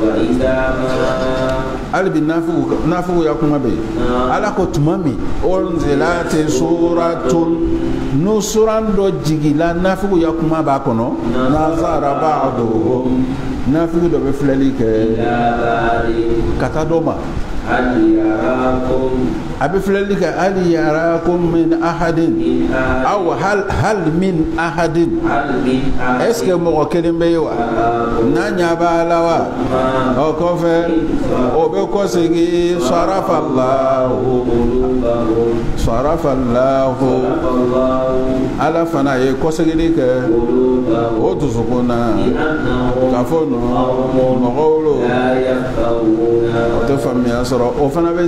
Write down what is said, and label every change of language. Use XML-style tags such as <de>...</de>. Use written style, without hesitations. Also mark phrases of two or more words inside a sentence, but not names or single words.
<bm>hali bi nafigiw ya kuma bɛ yen ala ko tuma min</bm> <ar>أنزلت سورة</ar> <bm>n'o suran dɔ jigila nafigiw ya kuma b'a kɔnɔ</bm> <ar>نظر بعضهم</ar> <bm>nafigi dɔ bɛ filɛli kɛ ka taa dɔ ma a bɛ filɛli kɛ hali</bm> <ar>يراكم من أحد أو هل من أحد</ar> <fr>est ce que</fr> <bm>mɔgɔ kelen bɛ ye wa n'a ɲɛ b'a la wa o kɔfɛ o bɛ kɔsegin sarafallahu ala fana ye kɔsegin kɛ o dusukun na k'a fɔ mɔgɔw lo o tɛ faamuya sɔrɔ o fana bɛ</bm>